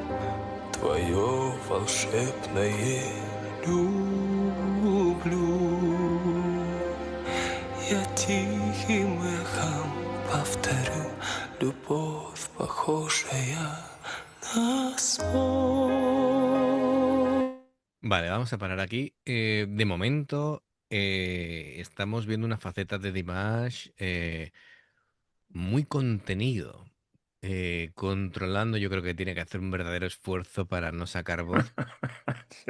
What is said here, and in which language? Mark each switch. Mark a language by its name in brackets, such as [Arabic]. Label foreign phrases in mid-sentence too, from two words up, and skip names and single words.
[Russian] Твое волшебное люблю я тихим эхом повторю. Любовь, похожая на сон. [Spanish] Vale, vamos a parar aquí. De momento estamos viendo una faceta de Dimash muy contenido. Controlando, yo creo que tiene que hacer un verdadero esfuerzo para no sacar voz. Sí.